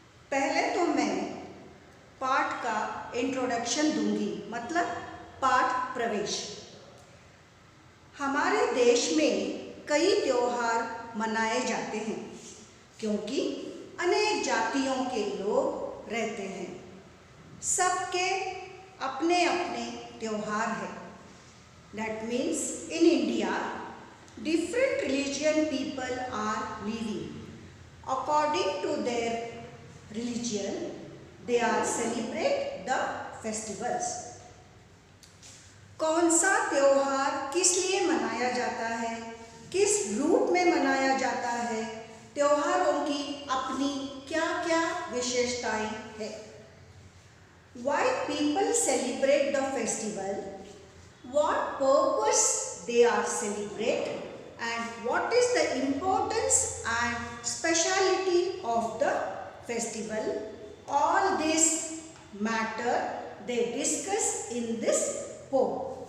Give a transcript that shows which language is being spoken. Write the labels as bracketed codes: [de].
[hi] पहले तो मैं पाठ का इंट्रोडक्शन दूंगी, मतलब पाठ प्रवेश। हमारे देश में कई त्योहार मनाए जाते हैं क्योंकि अनेक जातियों के लोग रहते हैं। सबके अपने अपने त्योहार हैं। [en] That means in India, different religion people are living. According to their religion, they are celebrate the festivals. [hi] कौन सा त्योहार किस लिए मनाया जाता है, किस रूप में मनाया जाता है, त्योहारों की अपनी क्या क्या विशेषताएं हैं। [en] Why people celebrate the festival, what purpose they are celebrate, and what is the importance and speciality of the festival. All this matter they discuss in this poem.